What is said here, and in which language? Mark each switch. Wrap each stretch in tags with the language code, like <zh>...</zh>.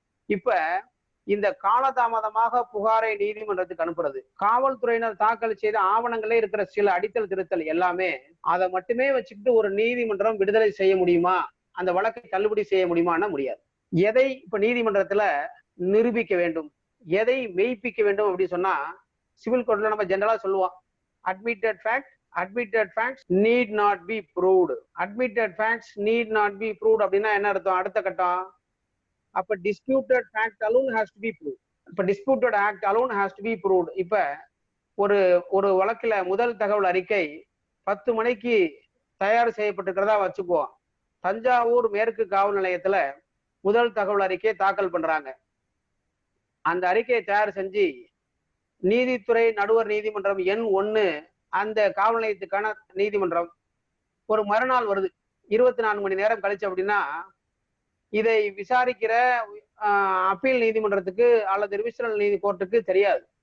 <ta>இப்ப இந்த காலதாமதமாக புகாரை நீதிமன்றத்துக்கு அனுப்புறது, காவல்துறையினர் தாக்கல் செய்த ஆவணங்களே இருக்கிற சில அடித்தல் திருத்தல் எல்லாமே, அதை மட்டுமே வச்சுக்கிட்டு ஒரு நீதிமன்றம் விடுதலை செய்ய முடியுமா, அந்த வழக்கை தள்ளுபடி செய்ய முடியுமான்னா முடியாது. எதை இப்ப நீதிமன்றத்துல நிரூபிக்க வேண்டும், எதை மெய்ப்பிக்க வேண்டும் அப்படின்னு சொன்னா, சிவில் கோர்ட்ல நம்ம ஜெனரலா சொல்லுவோம்,</ta> <en>admitted facts need not be proved. admitted facts need not be proved</en> <ta>அப்படின்னா என்ன அர்த்தம்? அடுத்த கட்டம், அப்ப</ta> <en>disputed fact alone has to be proved.</en> <ta>இப்ப</ta> <en>disputed act alone has to be proved.</en> <ta>இப்ப ஒரு வழக்குல முதல் தகவல் அறிக்கை 10 மணிக்கு தயார் செய்யப்பட்டிருக்கிறதா வச்சுக்குவோம். தஞ்சாவூர் மேற்கு காவல் நிலையத்துல முதல் தகவல் அறிக்கையை தாக்கல் பண்றாங்க. அந்த அறிக்கையை தயார் செஞ்சு நீதித்துறை நடுவர் நீதிமன்றம் எண் 1 அந்த காவல் நிலையத்துக்கான நீதிமன்றம் ஒரு மறுநாள் வருது, 24 மணி நேரம் கழிச்சு அப்படின்னா, இதை விசாரிக்கிற அப்பீல் நீதிமன்றத்துக்கு அல்லது டிவிஷனல் நீதி கோர்ட்டுக்கு தெரியாது.</ta>